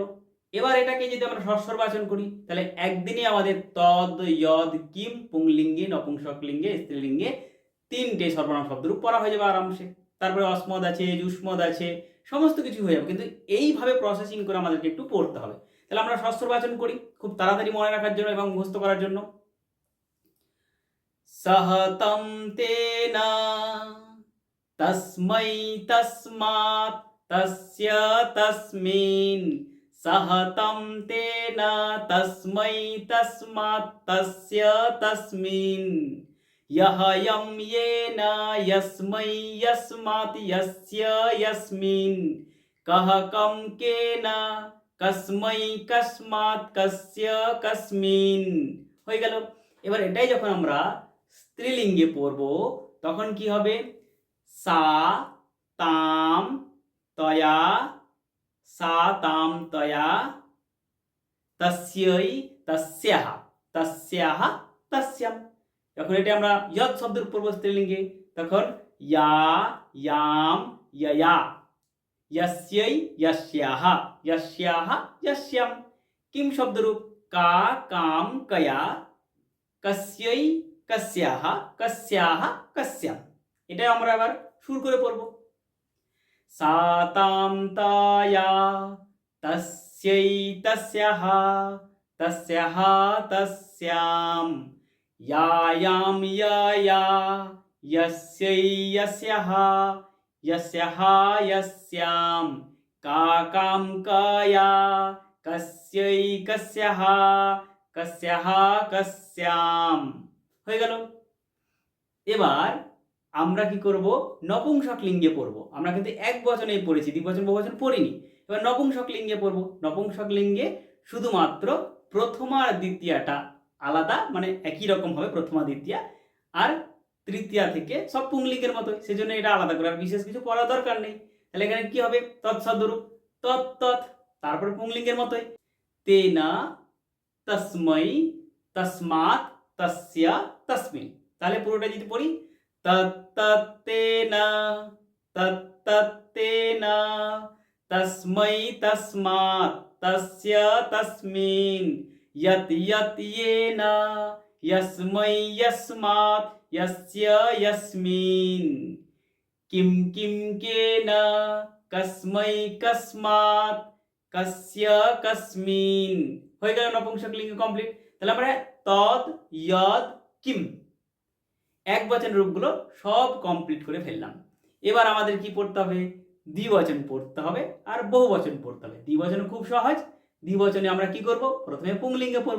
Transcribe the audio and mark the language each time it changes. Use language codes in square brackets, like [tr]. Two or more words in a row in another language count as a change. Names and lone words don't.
[bn] এবার এটাকে যদি আমরা ষষ্ঠর বাচন করি তাহলে একদিনে আমাদের তদ, যদ, কিম পুংলিঙ্গে, নপুংসকলিঙ্গে, স্ত্রীলিঙ্গে তিনটে সর্বনাম শব্দরূপ পড়া হয়ে যাবে আরামসে। তারপরে অস্মদ আছে, যুষ্মদ আছে, সমস্ত কিছু হয়ে যাবে। কিন্তু এইভাবে প্রসেসিং করে আমাদেরকে একটু পড়তে হবে। তাহলে আমরা ষষ্ঠর বাচন করি খুব তাড়াতাড়ি মনে রাখার জন্য এবং মুখস্থ করার জন্য। [sa] सहतं तेन तस्मै तस्मात् तस्य तस्मिन्, सहतं तेन तस्मै तस्मात् तस्य तस्मिन्, यः यं येन यस्मै यस्मात् यस्य यस्मिन्, कः कं केन कस्मै कस्मात् कस्य कस्मिन्। [bn] হয়ে গেল। এবার এটাই যখন আমরা স্ত্রীলিঙ্গে পড়ব তখন কি হবে? [sa] সা তাম তয়া, সা তাম তয়া, তস্যৈ তস্যাহ, তস্যাহ তস্যাম। [bn] যখন এটা আমরা ইয়ৎ শব্দের পড়ব স্ত্রীলিঙ্গে তখন [sa] ইয়া ইয়াম ইয়য়া, यस्यै यस्याः, यस्याः यस्याम। किम शब्दरूप का काम कया, कस्यै कस्याः, कस्याः कस्याम। [bn] এটা আমরা আবার সুর করে পড়ব। [sa] सा तां ताया, तस्यै तस्याः, तस्याः तस्याम, यायां यया, यस्यै यस्याः, यस्याः यस्याम, काकां कया, कस्यै कस्याः, कस्याः कस्याम। [bn] হয়ে গেল। এবার আমরা কি করব? নপুংসক লিঙ্গে পড়ব। আমরা কিন্তু এক বচনেই পড়েছি, দ্বিবচন বহুবচন পড়িনি। এবার নপুংসক লিঙ্গে পড়ব। নপুংসক লিঙ্গে শুধুমাত্র প্রথমা আর দ্বিতীয়াটা আলাদা, মানে একই রকম হবে প্রথমা দ্বিতীয়া, আর তৃতীয়া থেকে সব পুংলিঙ্গের মতোই, সেজন্য এটা আলাদা করে আর বিশেষ কিছু পড়ার দরকার নেই। তাহলে এখানে কি হবে? [sa] তৎসদরূপ তৎ তৎ, [bn] তারপরে পুংলিঙ্গের মতোই [sa] তেনা তস্मै তস্মাৎ তস্য তস্মিন। [bn] তাহলে পুরোটা যদি পড়ি [sa] তত্তেনা তত্তেনা, তস্मै তস্মাৎ তস্য তস্মিন, यत् यत् येन यस्मै यस्मात् यस्य यस्मिन्, किं किं केन कस्मै कस्मात् कस्य कस्मिन्। [bn] হয়ে গেল নপুংসক লিঙ্গ কমপ্লিট। তাহলে আমরা তদ, যদ, কিম এক বচন রূপগুলো সব কমপ্লিট করে ফেললাম। এবার আমাদের কি পড়তে হবে? দ্বিবচন পড়তে হবে আর বহুবচন পড়তে হবে। দ্বিবচন খুব সহজ। দ্বিবচনে আমরা কি করব? প্রথমে পুংলিঙ্গে পড়ব।